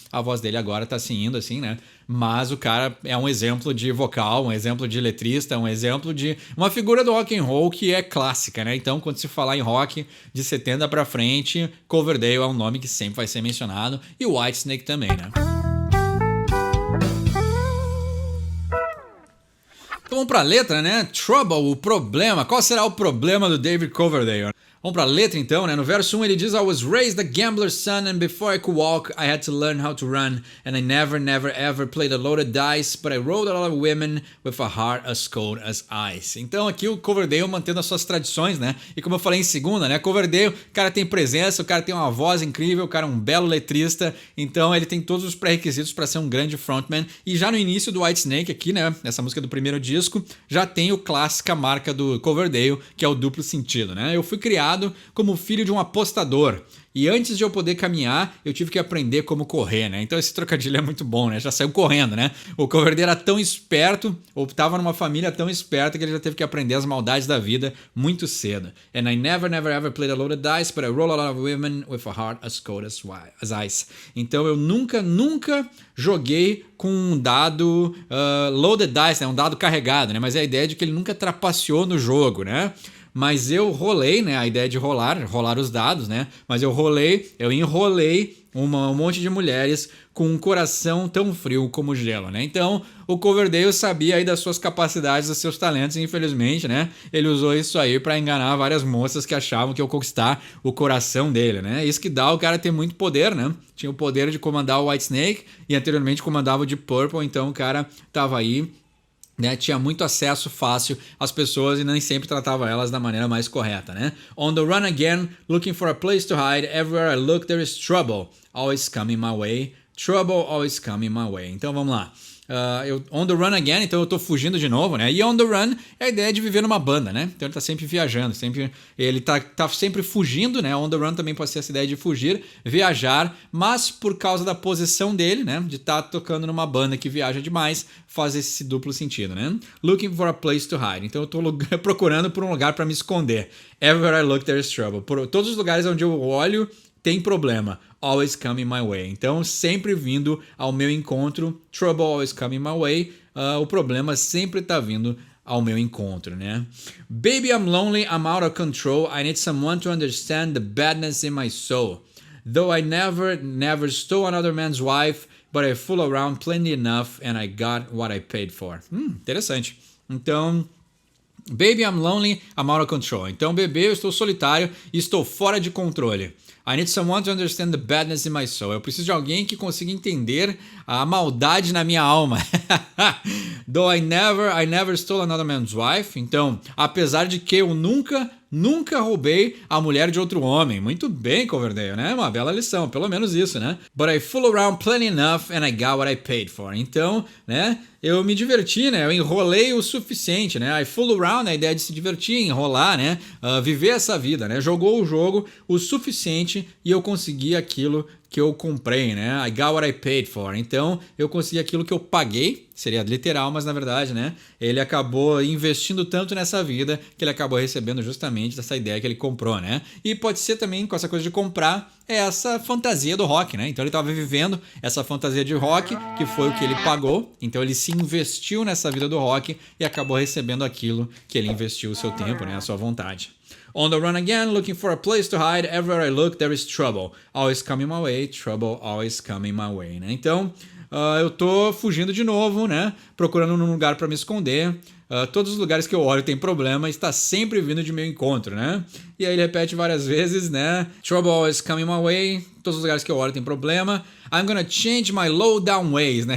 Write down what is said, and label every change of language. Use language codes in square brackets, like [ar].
[pt] A voz dele agora tá se indo assim, né? Mas o cara é um exemplo de vocal, um exemplo de letrista, um exemplo de uma figura do rock and roll que é clássica, né? Então, quando se falar em rock de 70 pra frente, Coverdale é um nome que sempre vai ser mencionado e o Whitesnake também, né? Então vamos pra letra, né? Trouble, o problema. Qual será o problema do David Coverdale? Vamos pra letra então, né? No verso 1 ele diz: [en] I was raised a gambler's son and before I could walk I had to learn how to run and I never ever played a loaded dice but I rode a lot of women with a heart as cold as ice. [pt] Então aqui o Coverdale mantendo as suas tradições, né? E como eu falei em segunda, né? Coverdale, o cara tem presença, o cara tem uma voz incrível, o cara é um belo letrista, então ele tem todos os pré-requisitos para ser um grande frontman. E já no início do Whitesnake aqui, né? Essa música do primeiro disco, já tem o clássica marca do Coverdale, que é o duplo sentido, né? Eu fui criado como filho de um apostador. E antes de eu poder caminhar, eu tive que aprender como correr, né? Então esse trocadilho é muito bom, né? Já saiu correndo, né? O Coverdale era tão esperto, ou estava numa família tão esperta que ele já teve que aprender as maldades da vida muito cedo. [en] And I never ever played a loaded dice, but I roll a lot of women with a heart as cold as ice. [pt] Então eu nunca joguei com um dado [en] loaded dice, [pt] né? Um dado carregado, né? Mas é a ideia de que ele nunca trapaceou no jogo, né? Mas eu rolei, né? A ideia de rolar os dados, né? Mas eu enrolei um monte de mulheres com um coração tão frio como gelo, né? Então, o Coverdale sabia aí das suas capacidades, dos seus talentos, e infelizmente, né? Ele usou isso aí pra enganar várias moças que achavam que ia conquistar o coração dele, né? Isso que dá o cara ter muito poder, né? Tinha o poder de comandar o Whitesnake e anteriormente comandava o Deep Purple, então o cara tava aí, né, tinha muito acesso fácil às pessoas e nem sempre tratava elas da maneira mais correta, né? [en] On the run again, looking for a place to hide, everywhere I look there is trouble, always coming my way, trouble always coming my way. [pt] Então vamos lá. [en] On the run again, [pt] então eu tô fugindo de novo, né? E on the run é a ideia de viver numa banda, né? Então ele tá sempre viajando, ele tá sempre fugindo, né? On the run também pode ser essa ideia de fugir, viajar, mas por causa da posição dele, né? De estar tocando numa banda que viaja demais, faz esse duplo sentido, né? [en] Looking for a place to hide. [pt] Então eu tô procurando por um lugar para me esconder. [en] Everywhere I look there is trouble. [pt] Por todos os lugares onde eu olho tem problema. [en] Always coming my way. [pt] Então, sempre vindo ao meu encontro. [en] Trouble always coming my way. [pt] O problema sempre tá vindo ao meu encontro, né? [en] Baby, I'm lonely, I'm out of control. I need someone to understand the badness in my soul. Though I never stole another man's wife, but I fool around plenty enough and I got what I paid for. [pt] Interessante. [en] Então, baby, I'm lonely, I'm out of control. [pt] Então, bebê, eu estou solitário e estou fora de controle. [en] I need someone to understand the badness in my soul. [pt] Eu preciso de alguém que consiga entender a maldade na minha alma. [en] Though I never stole another man's wife. [pt] Então, apesar de que eu nunca roubei a mulher de outro homem. Muito bem, Coverdale, né? Uma bela lição, pelo menos isso, né? [en] But I fool around plenty enough and I got what I paid for. [pt] Então, né? Eu me diverti, né? Eu enrolei o suficiente, né? [en] I fool around, [pt] a ideia de se divertir, enrolar, né? Viver essa vida, né? Jogou o jogo o suficiente e eu consegui aquilo que eu comprei, né? [en] I got what I paid for. [pt] Então, eu consegui aquilo que eu paguei, seria literal, mas na verdade, né? Ele acabou investindo tanto nessa vida que ele acabou recebendo justamente dessa ideia que ele comprou, né? E pode ser também, com essa coisa de comprar, essa fantasia do rock, né? Então ele estava vivendo essa fantasia de rock, que foi o que ele pagou. Então ele se investiu nessa vida do rock e acabou recebendo aquilo que ele investiu o seu tempo, né? A sua vontade. [en] On the run again, looking for a place to hide, everywhere I look there is trouble, always coming my way, trouble always coming my way, né? [pt] Então, eu tô fugindo de novo, né? Procurando um lugar para me esconder. Todos os lugares que eu olho tem problema, está sempre vindo de meu encontro, né? e aí ele repete várias vezes, né? [en] Trouble always coming my way, [pt] todos os lugares que eu olho tem problema. [en] I'm gonna change my low down ways, né?